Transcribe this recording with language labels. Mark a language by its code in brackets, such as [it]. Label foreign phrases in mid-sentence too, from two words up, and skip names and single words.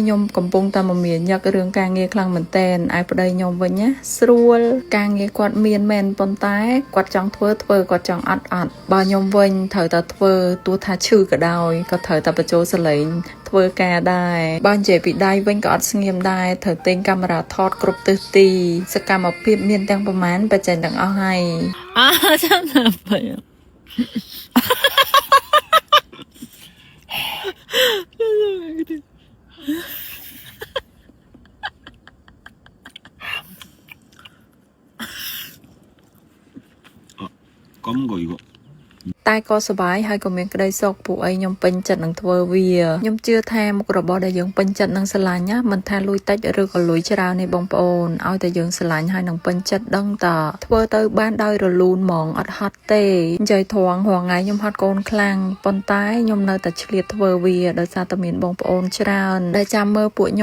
[km] ខ្ញុំកំពុងតែមមាញឹករឿងការងារខ្លាំងមែនតែនឯប្តីខ្ញុំវិញណាស្រួលការងារគាត់មានមែនប៉ុន្តែគាត់ចង់ធ្វើគាត់ចង់អត់បើខ្ញុំវិញត្រូវតែធ្វើទោះថាឈឺក៏ដោយក៏ត្រូវតែបញ្ចូលសលេងធ្វើការដែរបើនិយាយពីដៃវិញក៏អត់ស្ងៀមដែរត្រូវទិញកាមេរ៉ាថតគ្រប់ទិសទីសកម្មភាពមានទាំងប្រមាណបច្ចេកទាំងអស់ហើយចាំណាបើ [ko] 검은 거 이거 [km] តែក៏សុបាយហើយក៏មានក្តីសុខពួកអីខ្ញុំពេញចិត្តនឹងធ្វើវាខ្ញុំជឿថាមុខរបរដែលយើងពេញចិត្តនឹងស្រឡាញ់ណាមិនថាលុយតិចឬក៏លុយច្រើនទេបងប្អូនឲ្យតែយើងស្រឡាញ់ហើយនឹងពេញចិត្តដឹងតធ្វើទៅបានដោយរលូនហ្មងអត់ហត់ទេនិយាយត្រង់រងថ្ងៃខ្ញុំហត់កូនខ្លាំងប៉ុន្តែខ្ញុំនៅតែឆ្លៀតធ្វើវាដោយសារតែមានបងប្អូនច្រើនដែលចាំមើលពួក